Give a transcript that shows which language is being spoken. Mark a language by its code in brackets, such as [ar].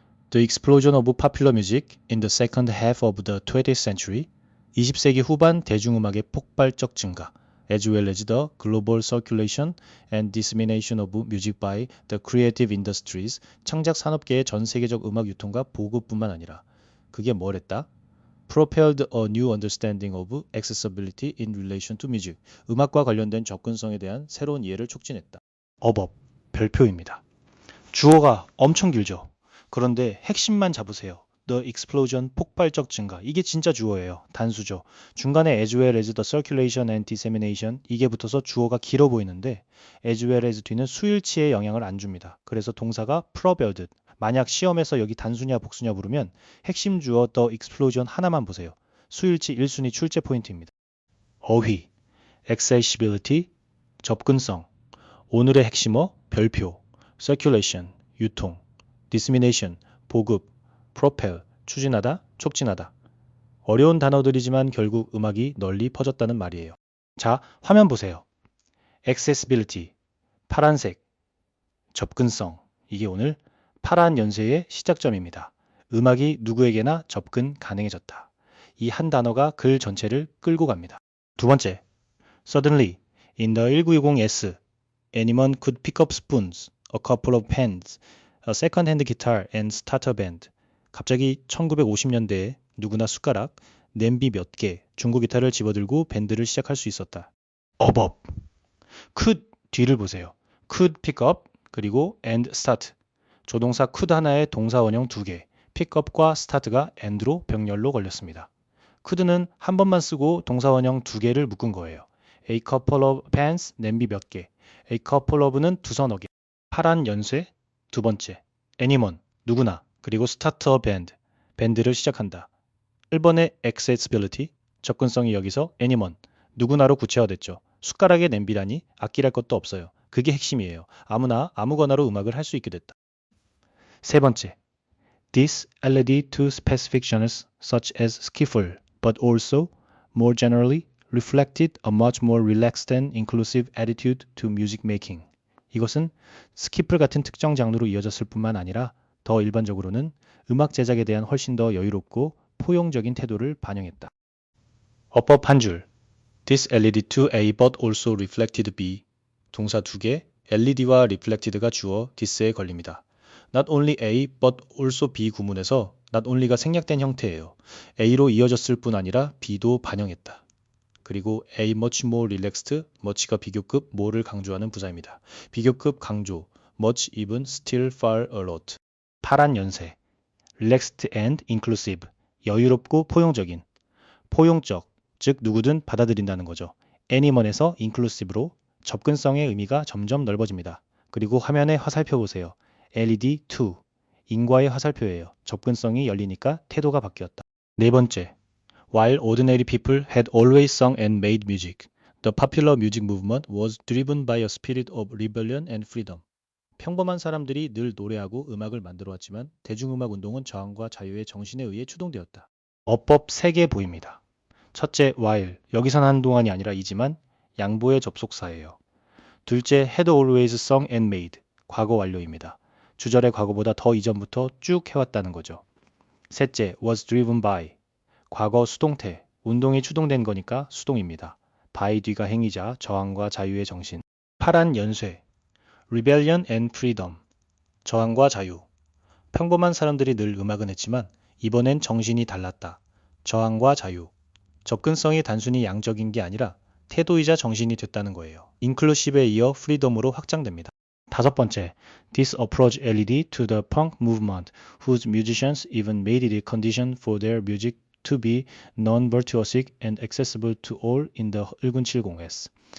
[en] The explosion of popular music in the second half of the 20th century, [ko] 20세기 후반 대중음악의 폭발적 증가, [en] as well as the global circulation and dissemination of music by the creative industries, [ko] 창작 산업계의 전 세계적 음악 유통과 보급뿐만 아니라 그게 뭐랬다? [en] propelled a new understanding of accessibility in relation to music, [ko] 음악과 관련된 접근성에 대한 새로운 이해를 촉진했다. 어법, 별표입니다. 주어가 엄청 길죠. 그런데 핵심만 잡으세요. The explosion, 폭발적 증가. 이게 진짜 주어예요. 단수죠. 중간에 [en] as well as the circulation and dissemination [ko] 이게 붙어서 주어가 길어 보이는데 [en] as well as [ko] 뒤는 수일치에 영향을 안 줍니다. 그래서 동사가 propelled. 만약 시험에서 여기 단수냐 복수냐 물으면 핵심 주어 the explosion 하나만 보세요. 수일치 1순위 출제 포인트입니다. 어휘, accessibility, 접근성. 오늘의 핵심어, 별표, circulation, 유통, dissemination, 보급, propel, 추진하다, 촉진하다. 어려운 단어들이지만 결국 음악이 널리 퍼졌다는 말이에요. 자, 화면 보세요. accessibility, 파란색, 접근성. 이게 오늘 파란 연쇄의 시작점입니다. 음악이 누구에게나 접근 가능해졌다. 이 한 단어가 글 전체를 끌고 갑니다. 두 번째, [en] suddenly, in the 1920s, anyone could pick up spoons, a couple of pens, a second-hand guitar and start a band. [ko] 갑자기 1950년대에 누구나 숟가락, 냄비 몇 개, 중고 기타를 집어들고 밴드를 시작할 수 있었다. 어법. could 뒤를 보세요. could pick up 그리고 and start. 조동사 could 하나에 동사 원형 2개, pick up과 start가 and로 병렬로 걸렸습니다. could는 한 번만 쓰고 동사 원형 2개를 묶은 거예요. a couple of pans, 냄비 몇 개. a couple of는 두 서너 개. 파란 연쇄. 두 번째, anyone, 누구나. 그리고 start a band, 밴드를 시작한다. 1번의 accessibility, 접근성이 여기서 anyone, 누구나로 구체화됐죠. 숟가락에 냄비라니 아끼랄 것도 없어요. 그게 핵심이에요. 아무나 아무거나로 음악을 할 수 있게 됐다. 세 번째, [en] this led to specific genres such as skiffle, but also, more generally, reflected a much more relaxed and inclusive attitude to music making. [ko] 이것은 스키플 같은 특정 장르로 이어졌을 뿐만 아니라 더 일반적으로는 음악 제작에 대한 훨씬 더 여유롭고 포용적인 태도를 반영했다. 어법 한 줄. [en] This led to A but also reflected B. [ko] 동사 2개, led와 reflected가 주어 this에 걸립니다. Not only A but also B 구문에서 not only가 생략된 형태예요. A로 이어졌을 뿐 아니라 B도 반영했다. 그리고 [en] A much more relaxed, [ko] much가 비교급, more를 강조하는 부사입니다. 비교급 강조, much even still far a lot. 파란 연쇄, relaxed and inclusive, 여유롭고 포용적인, 포용적, 즉 누구든 받아들인다는 거죠. anyone에서 inclusive로 접근성의 의미가 점점 넓어집니다. 그리고 화면에 화살표 보세요. LED2, 인과의 화살표예요. 접근성이 열리니까 태도가 바뀌었다. 네 번째, [en] while ordinary people had always sung and made music, the popular music movement was driven by a spirit of rebellion and freedom. [ko] 평범한 사람들이 늘 노래하고 음악을 만들어 왔지만 대중음악 운동은 저항과 자유의 정신에 의해 추동되었다. 어법 3개 보입니다. 첫째, while. 여기선 한동안이 아니라 이지만 양보의 접속사예요. 둘째, had always sung and made. 과거 완료입니다. 주절의 과거보다 더 이전부터 쭉 해왔다는 거죠. 셋째, was driven by. 과거 수동태. 운동이 추동된 거니까 수동입니다. by 뒤가 행위자, 저항과 자유의 정신. 파란 연쇄. Rebellion and Freedom, 저항과 자유. 평범한 사람들이 늘 음악은 했지만 이번엔 정신이 달랐다. 저항과 자유. 접근성이 단순히 양적인 게 아니라 태도이자 정신이 됐다는 거예요. Inclusive에 이어 Freedom으로 확장됩니다. 다섯 번째, [en] this approach LED to the punk movement, whose musicians even made it a condition for their music to be non-virtuosic and accessible to all in the 1970s.